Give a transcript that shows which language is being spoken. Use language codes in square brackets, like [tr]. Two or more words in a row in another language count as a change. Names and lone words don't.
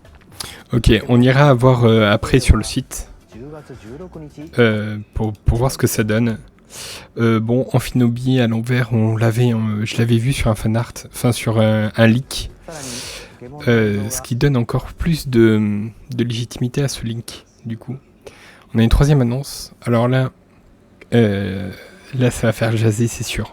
[fr] Ok, on ira voir après sur le site 10 月16日 pour voir ce que ça donne. Bon, Amphinobie à l'envers, je l'avais vu sur un fanart, enfin sur un leak, [ja] さらにポケモンの映像 [fr] ce [ja] が [fr] qui donne encore plus de légitimité à ce link, du coup. On a une 3e annonce, alors là, là ça va faire jaser, c'est sûr.